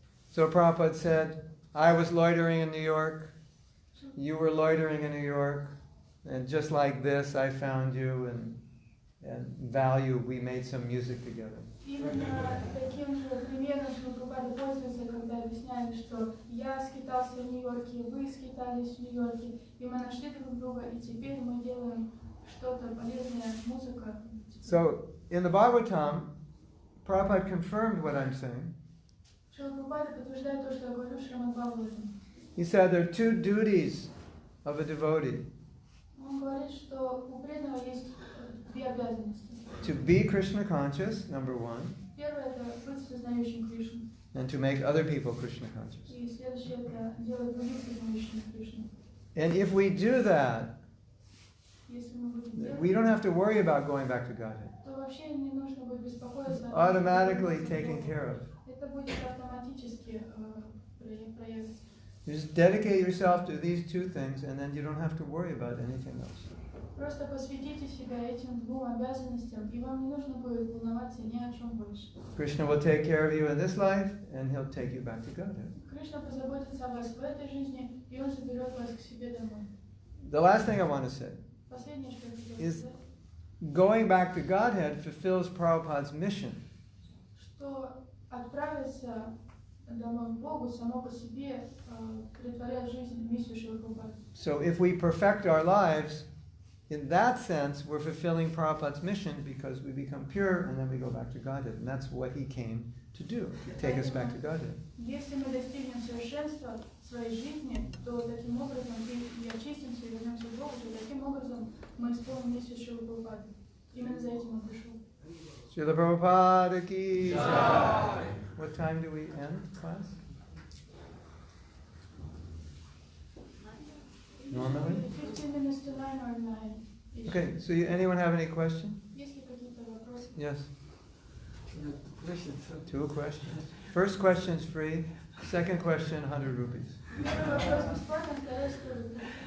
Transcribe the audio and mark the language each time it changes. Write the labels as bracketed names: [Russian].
[English] So Prabhupada said, I was loitering in New York, you were loitering in New York, and just like this, I found you, and value, we made some music together. [Russian] Именно таким же примером Прабхупада пользуется, когда объясняет, что я скитался в Нью-Йорке, вы скитались в Нью-Йорке, и мы нашли друг друга, и теперь мы делаем что-то полезное, музыка. [English] So, in the Bhagavatam, Prabhupada confirmed what I'm saying. [Russian] Шрила Прабхупада подтверждает то, что я говорю в Шримад Бхагаватам. [English] He said there are two duties of a devotee. [Russian] Он говорит, что у преданного есть две обязанности. [English] To be Krishna conscious, number one, [Russian] Первое – это быть сознающим Кришну. [English] and to make other people Krishna conscious. [Russian] И следующее – это делать других сознающими Кришну. [English] And if we do that, [Russian] Если мы будем делать, [English] we don't have to worry about going back to Godhead. [Russian] то вообще не нужно будет беспокоиться. [English] Automatically taken care of. [Russian] Это будет автоматически проявиться. [English] You just dedicate yourself to these two things, and then you don't have to worry about anything else. [Russian] Просто посвятите себя этим двум обязанностям, и вам не нужно будет волноваться ни о чем больше. [English] Krishna will take care of you in this life, and he'll take you back to Godhead. [Russian] Кришна позаботится о вас в этой жизни, и Он заберет вас к себе домой. [English] The last thing I want to say [Russian] Последнее, что я хотела [English] is [Russian] сказать, [English] going back to Godhead fulfills Prabhupada's mission. [Russian] что отправиться домой к Богу само по себе претворяет жизнь в миссию Шрилы Прабхупады. [English] So if we perfect our lives, in that sense, we're fulfilling Prabhupada's mission because we become pure and then we go back to Godhead. And that's what he came to do, take us back to Godhead. [Russian] Если мы достигнем совершенства в своей жизни, то таким образом и очистимся, и вернемся к Богу, то таким образом мы исполним миссию Шрилы Прабхупады. Именно за этим он пришел. [English] Srila Prabhupada ki jai. What time do we end class? Normally? 15 minutes to 9 or 9. Okay, so anyone have any question? [Russian] Есть ли какие-то вопросы? [English] Yes. Two questions. First question is free. Second question, 100 rupees. [Russian] Первый вопрос бесплатно, второй стоит.